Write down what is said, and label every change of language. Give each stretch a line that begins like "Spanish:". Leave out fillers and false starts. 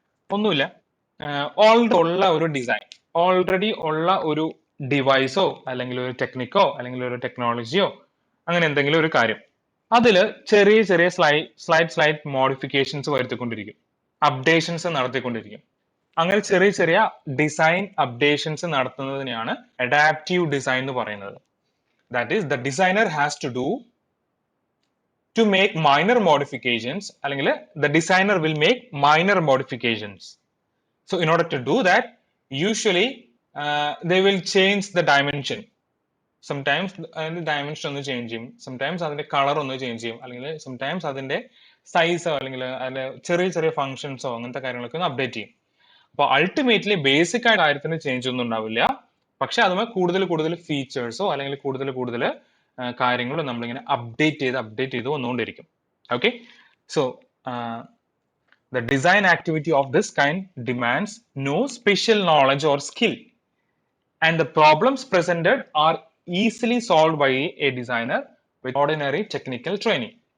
Malayalam: ഒന്നുമില്ല, ഓൾറെഡി ഉള്ള ഒരു ഡിവൈസോ അല്ലെങ്കിൽ ഒരു ടെക്നിക്കോ അല്ലെങ്കിൽ ഒരു ടെക്നോളജിയോ അങ്ങനെ എന്തെങ്കിലും ഒരു കാര്യം, അതിൽ ചെറിയ ചെറിയ സ്ലൈറ്റ് മോഡിഫിക്കേഷൻസ് വരുത്തിക്കൊണ്ടിരിക്കും, അപ്ഡേഷൻസ് നടത്തിക്കൊണ്ടിരിക്കും. അങ്ങനെ ചെറിയ ചെറിയ ഡിസൈൻ അപ്ഡേഷൻസ് നടത്തുന്നതിനെയാണ് അഡാപ്റ്റീവ് ഡിസൈൻ എന്ന് പറയുന്നത്.
English: That is, the designer has to do to make minor modifications, അല്ലെങ്കിൽ the designer will make minor modifications. So in order to do that, usually they will change the dimension.
Malayalam: Sometimes അതിന്റെ dimension ഒന്ന് change ചെയ്യും, sometimes അതിന്റെ colour ഒന്ന് change ചെയ്യും, അല്ലെങ്കിൽ sometimes അതിന്റെ സൈസോ അല്ലെങ്കിൽ അതിന്റെ ചെറിയ ചെറിയ ഫംഗ്ഷൻസോ അങ്ങനത്തെ കാര്യങ്ങളൊക്കെ ഒന്ന് അപ്ഡേറ്റ് ചെയ്യും. അപ്പോൾ അൾട്ടിമേറ്റ്ലി ബേസിക് ആയ കാര്യത്തിന് ചേഞ്ച് ഒന്നും ഉണ്ടാവില്ല, പക്ഷെ അതുമായി കൂടുതൽ ഫീച്ചേഴ്സോ അല്ലെങ്കിൽ കൂടുതൽ കാര്യങ്ങളും നമ്മളിങ്ങനെ അപ്ഡേറ്റ് ചെയ്ത് വന്നുകൊണ്ടിരിക്കും.
English: Okay, so the design activity of this kind demands no special knowledge or skill, and the problems presented are easily solved by a designer with ordinary technical training.